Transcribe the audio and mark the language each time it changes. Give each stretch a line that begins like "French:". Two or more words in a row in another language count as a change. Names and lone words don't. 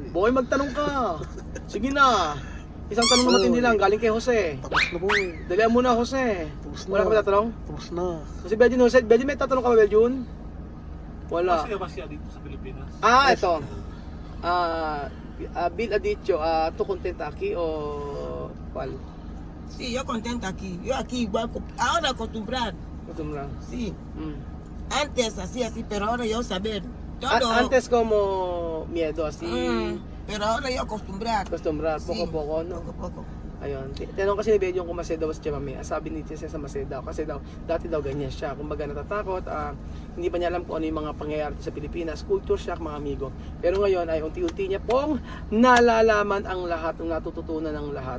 Filipino: Boy, magtanong ka. Sige na. Isang tanong na matindi lang, galing kay Jose. Tapos na, boy. Dalihan mo na, Jose. Tapos na. Wala ka ba tatanong? Tapos na. Si Bedjun, Jose, Bedjun, may tatanong ka ba, Bedjun? Wala. Masaya ba siya dito sa Pilipinas? Ito. Bill Aditio,
Spanish: tu contenta aquí o cuál? Sí, yo contenta aquí. Yo aquí igual, ahora acostumbrar. Acostumbra. Sí. Mm. Antes así, pero ahora yo saber. Todo. Antes como miedo, así. Pero ahora yo acostumbrar. Acostumbra, Sí. poco-poco, no? Poco, poco.
Filipino: Ayun. Tinanong kasi ni Bedjun kung masaya daw si Mami. Sabi ni Tia Cesa masaya daw. Kasi daw, dati daw ganyan siya. Kumbaga natatakot. Hindi pa niya alam kung ano yung mga pangyayari sa Pilipinas.
English: Culture shock,
Filipino: mga amigo. Pero ngayon ay unti-unti niya pong nalalaman ang lahat, ang natututunan ng lahat.